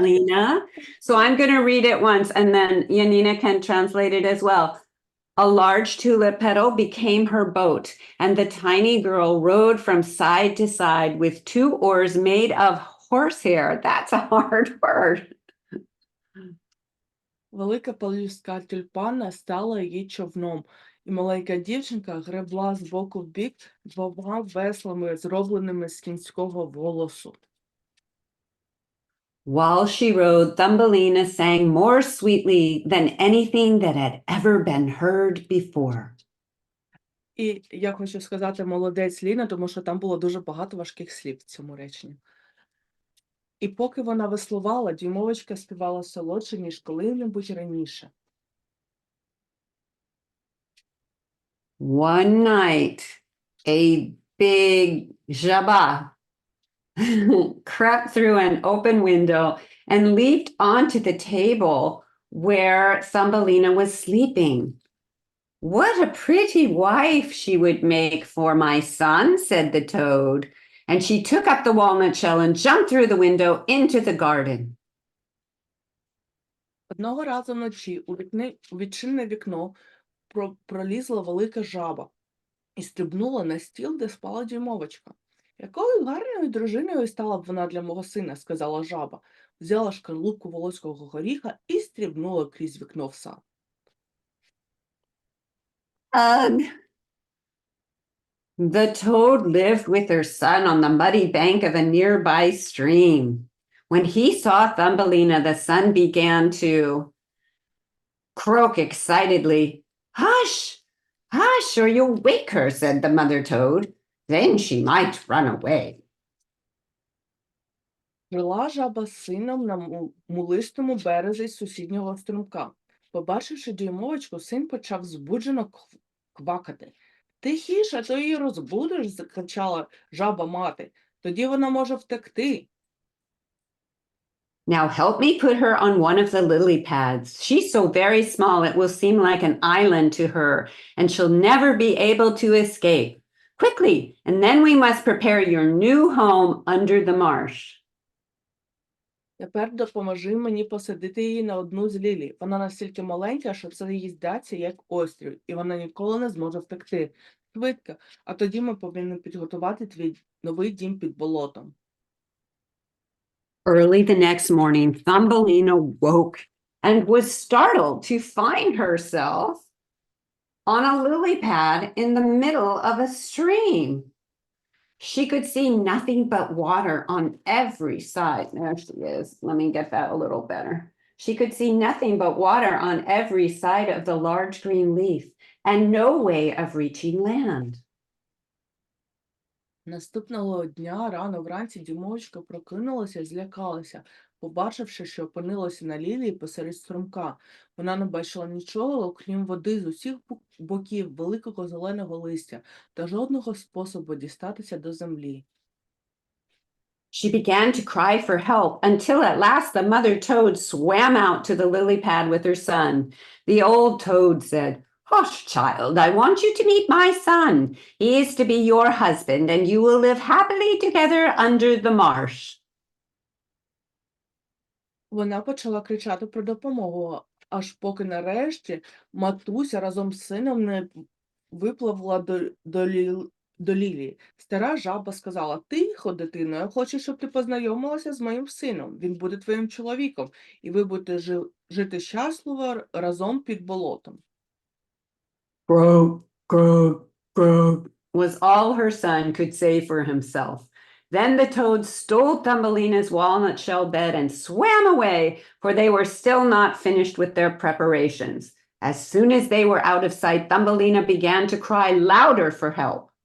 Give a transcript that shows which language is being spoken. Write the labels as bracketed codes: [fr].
[en] Lena. So I'm going to read it once and then Yanina can translate it as well. A large tulip petal became her boat, and the tiny girl rowed from side to side with two oars made of horsehair. That's a hard word. [uk] Велика пелюстка тюльпана стала її човном, і маленька дівчинка гребла з боку в бік двома веслами, зробленими з кінського волосу. [en] While she rowed, Thumbelina sang more sweetly than anything that had ever been heard before. [uk] І я хочу сказати молодець Ліна, тому що там було дуже багато важких слів в цьому реченні. І поки вона веслувала, дюймовочка співала солодше, ніж коли-небудь раніше. [en] One night, a big jabba crept through an open window and leaped onto the table where Thumbelina was sleeping. What a pretty wife she would make for my son, said the toad. And she took up the walnut shell and jumped through the window into the garden. [uk] Одного разу вночі у відчинне вікно пролізла велика жаба і стрибнула на стіл, де спала дюймовочка. Якою гарною дружиною стала б вона для мого сина, сказала жаба, взяла шкарлупку волоського горіха і стрибнула крізь вікно в сад. Ugh. [en] The toad lived with her son on the muddy bank of a nearby stream. When he saw Thumbelina, the son began to croak excitedly. Hush, hush, or you'll wake her, said the mother toad. Then she might run away. [uk] Жила жаба з сином на мулистому березі сусіднього струмка. Побачивши дюймовочку, син почав збуджено квакати. Тихіше, то її розбудиш, закричала жаба-мати. Тоді вона може втекти. [en] Now help me put her on one of the lily pads. She's so very small it will seem like an island to her, and she'll never be able to escape. Quickly, and then we must prepare your new home under the marsh. [uk] Тепер допоможи мені посадити її на одну з лілій. Вона настільки маленька, що це їй здаться як острів, і вона ніколи не зможе втекти. Швидко, а тоді ми повинні підготувати твій новий дім під болотом. [en] Early the next morning, Thumbelina woke and was startled to find herself on a lily pad in the middle of a stream. She could see nothing but water on every side. There she is. Let me get that a little better. She could see nothing but water on every side of the large green leaf and no way of reaching land. [uk] Наступного дня рано вранці дюймовочка прокинулася і злякалася, побачивши, що опинилася на лілії посеред струмка. Вона не бачила нічого, окрім води з усіх боків великого зеленого листя та жодного способу дістатися до землі. [en] She began to cry for help until at last the mother toad swam out to the lily pad with her son. The old toad said, "Hush, child, I want you to meet my son. He is to be your husband, and you will live happily together under the marsh." [uk] Вона почала кричати про допомогу, аж поки нарешті матуся разом з сином не випливла до лілії. Стара жаба сказала: "Тихо, дитино, я хочу, щоб ти познайомилася з моїм сином. Він буде твоїм чоловіком, і ви будете жити щасливо разом під болотом." [en] Croak, croak, croak was all her son could say for himself. Then the toad stole Thumbelina's walnut shell bed and swam away, for they were still not finished with their preparations. As soon as they were out of sight, Thumbelina began to cry louder for help.